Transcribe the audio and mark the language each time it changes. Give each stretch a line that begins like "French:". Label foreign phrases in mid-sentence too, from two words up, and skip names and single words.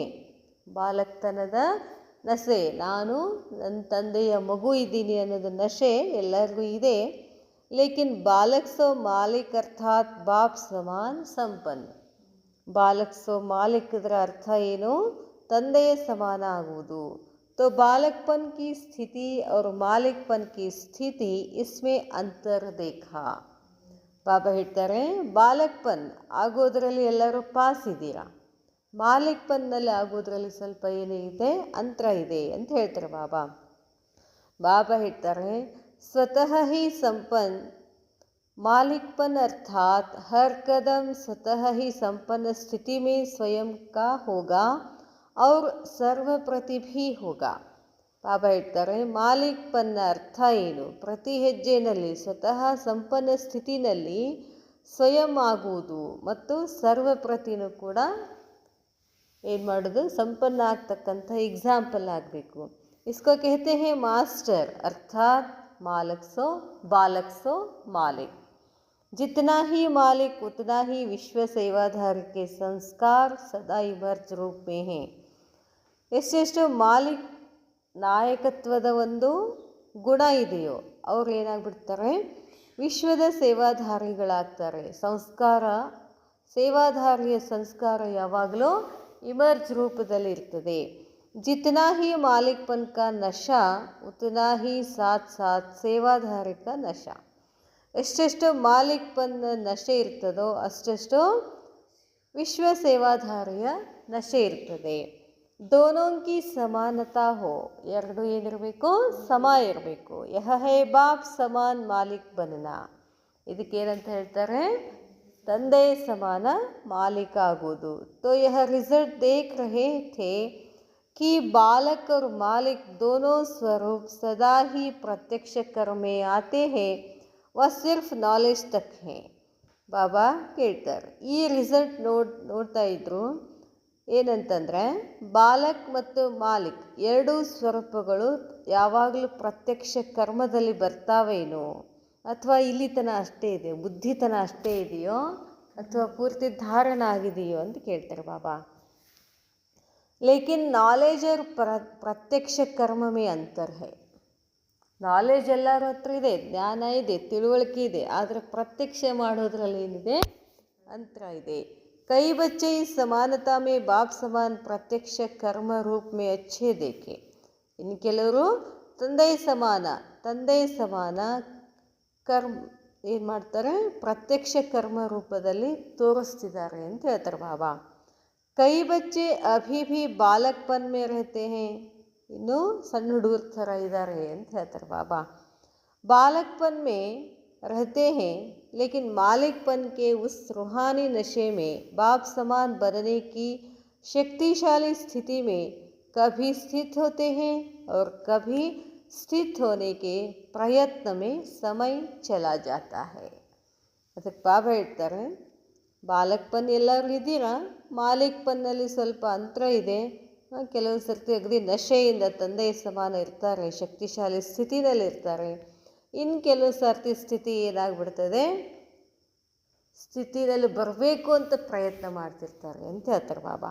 Kannada: ಬಾಲಕ್ತನದ ನಶೆ, ನಾನು ನನ್ನ ತಂದೆಯ ಮಗು ಇದ್ದೀನಿ ಅನ್ನೋದು ನಶೆ ಎಲ್ಲರಿಗೂ ಇದೆ.
Hindi: लेकिन बालक सो मालिक अर्थात बाप समान संपन्न. बालक सो मालिक
Kannada: ಇದರ ಅರ್ಥ ಏನು? ತಂದೆಯ ಸಮಾನ ಆಗುವುದು.
Hindi: तो बालकपन की स्थिति और मालिकपन की स्थिति इसमें अंतर देखा.
Kannada: ಬಾಬಾ ಹೇಳ್ತಾರೆ, ಬಾಲಕ್ಪನ್ ಆಗೋದ್ರಲ್ಲಿ ಎಲ್ಲರೂ ಪಾಸ್ ಇದ್ದೀರಾ, ಮಾಲಿಕ್ಪನ್ನಲ್ಲಿ ಆಗೋದ್ರಲ್ಲಿ ಸ್ವಲ್ಪ ಏನಿದೆ, ಅಂತರ ಇದೆ ಅಂತ ಹೇಳ್ತಾರೆ ಬಾಬಾ. ಬಾಬಾ ಹೇಳ್ತಾರೆ,
Hindi: स्वतः ही संपन्न मालिकपन अर्थात हर कदम स्वतः ही संपन्न स्थिति में स्वयं का होगा और सर्वप्रति भी होगा.
Kannada: ಬಾಬಾ ಹೇಳ್ತಾರೆ, ಮಾಲೀಕಪನ್ನ ಅರ್ಥ ಏನು? ಪ್ರತಿ ಹೆಜ್ಜೆಯಲ್ಲಿ ಸ್ವತಃ ಸಂಪನ್ನ ಸ್ಥಿತಿನಲ್ಲಿ ಸ್ವಯಂ ಆಗುವುದು ಮತ್ತು ಸರ್ವಪ್ರತಿನೂ ಕೂಡ ಏನು ಮಾಡೋದು, ಸಂಪನ್ನ ಆಗ್ತಕ್ಕಂಥ ಎಕ್ಸಾಂಪಲ್ ಆಗಬೇಕು.
Hindi: ಇಸ್ಕೋ कहते हैं मास्टर अर्थात बालक सो मालिक. जितना ही मालिक उतना ही विश्व सेवाधारी के संस्कार सदा इमर्ज रूप में हैं.
Kannada: ಎಷ್ಟೆಷ್ಟು ಮಾಲಿಕ್ ನಾಯಕತ್ವದ ಒಂದು ಗುಣ ಇದೆಯೋ ಅವ್ರು ಏನಾಗ್ಬಿಡ್ತಾರೆ, ವಿಶ್ವದ ಸೇವಾಧಾರಿಗಳಾಗ್ತಾರೆ. ಸೇವಾಧಾರಿಯ ಸಂಸ್ಕಾರ ಯಾವಾಗಲೂ ಇಮರ್ಜ್ ರೂಪದಲ್ಲಿ ಇರ್ತದೆ.
Hindi: जितना ही मालिकपन का नशा उतना ही साथ साथ सेवाधारी का नशा.
Kannada: ಎಷ್ಟೆಷ್ಟು ಮಾಲಿಕ್ಪನ್ ನಶೆ ಇರ್ತದೋ ಅಷ್ಟೆಷ್ಟು ವಿಶ್ವ ಸೇವಾಧಾರಿಯ ನಶೆ ಇರ್ತದೆ.
Hindi: दोनों की समानता हो,
Kannada: ಎರಡು ಏನಿರಬೇಕು, ಸಮ ಇರಬೇಕು.
Hindi: यह है बाप समान मालिक बनना.
Kannada: ಇದಕ್ಕೇನಂತ ಹೇಳ್ತಾರೆ, ತಂದೆ ಸಮಾನ ಮಾಲೀಕ ಆಗೋದು.
Hindi: तो यह रिजल्ट देख रहे थे कि बालक और मालिक दोनों स्वरूप सदा ही प्रत्यक्ष कर्म में आते हैं, वह सिर्फ नॉलेज तक है.
Kannada: ಬಾಬಾ ಕೇಳ್ತಾರೆ, ಈ ರಿಸಲ್ಟ್ ನೋಡ್ತಾ ಇದ್ರು. ಏನಂತಂದರೆ, ಬಾಲಕ್ ಮತ್ತು ಮಾಲಿಕ್ ಎರಡೂ ಸ್ವರೂಪಗಳು ಯಾವಾಗಲೂ ಪ್ರತ್ಯಕ್ಷ ಕರ್ಮದಲ್ಲಿ ಬರ್ತಾವೇನೋ, ಅಥವಾ ಇಲ್ಲಿತನ ಅಷ್ಟೇ ಇದೆ, ಬುದ್ಧಿತನ ಅಷ್ಟೇ ಇದೆಯೋ, ಅಥವಾ ಪೂರ್ತಿ ಧಾರಣ ಆಗಿದೆಯೋ ಅಂತ ಕೇಳ್ತಾರೆ ಬಾಬಾ.
Hindi: लेकिन नॉलेज और प्रत्यक्ष कर्म में अंतर है.
Kannada: ನಾಲೆಜ್ ಎಲ್ಲರ ಹತ್ರ ಇದೆ, ಜ್ಞಾನ ಇದೆ, ತಿಳುವಳಿಕೆ ಇದೆ, ಆದರೆ ಪ್ರತ್ಯಕ್ಷ ಮಾಡೋದ್ರಲ್ಲಿ ಏನಿದೆ ಅಂತರ ಇದೆ.
Hindi: कई बच्चे ई समानता में बाप समान प्रत्यक्ष कर्म रूप में अच्छे देखे.
Kannada: ಇನ್ನು ಕೆಲವರು ತಂದೆ ಸಮಾನ ಕರ್ಮ ಏನು ಮಾಡ್ತಾರೆ, ಪ್ರತ್ಯಕ್ಷ ಕರ್ಮ ರೂಪದಲ್ಲಿ ತೋರಿಸ್ತಿದ್ದಾರೆ ಅಂತ ಹೇಳ್ತಾರೆ ಬಾಬಾ.
Hindi: कई बच्चे अभी भी बालकपन में रहते हैं,
Kannada: ಇನ್ನೂ ಸಣ್ಣ ಹುಡುಗರ ಥರ ಇದ್ದಾರೆ ಅಂತ ಹೇಳ್ತಾರೆ ಬಾಬಾ.
Hindi: बालकपन में रहते हैं लेकिन मालिकपन के उस रूहानी नशे में बाप समान बनने की शक्तिशाली स्थिति में कभी स्थित होते हैं और कभी स्थित होने के प्रयत्न में समय चला जाता है.
Kannada: ಅದಕ್ಕೆ ಬಾಬಾ ಹೇಳ್ತಾರೆ, ಬಾಲಕ್ಪನ್ ಎಲ್ಲರೂ ಇದ್ದೀರಾ, ಮಾಲಿಕ್ಪನ್ನಲ್ಲಿ ಸ್ವಲ್ಪ ಅಂತರ ಇದೆ. ಕೆಲವೊಂದು ಸರ್ತಿ ಅಗದಿ ನಶೆಯಿಂದ ತಂದೆಯ ಸಮಾನ ಇರ್ತಾರೆ, ಶಕ್ತಿಶಾಲಿ ಸ್ಥಿತಿನಲ್ಲಿ ಇರ್ತಾರೆ. ಇನ್ನು ಕೆಲವು ಸರ್ತಿ ಸ್ಥಿತಿ ಏನಾಗ್ಬಿಡ್ತದೆ, ಸ್ಥಿತಿನಲ್ಲಿ ಬರಬೇಕು ಅಂತ ಪ್ರಯತ್ನ ಮಾಡ್ತಿರ್ತಾರೆ ಅಂತ ಹೇಳ್ತಾರೆ ಬಾಬಾ.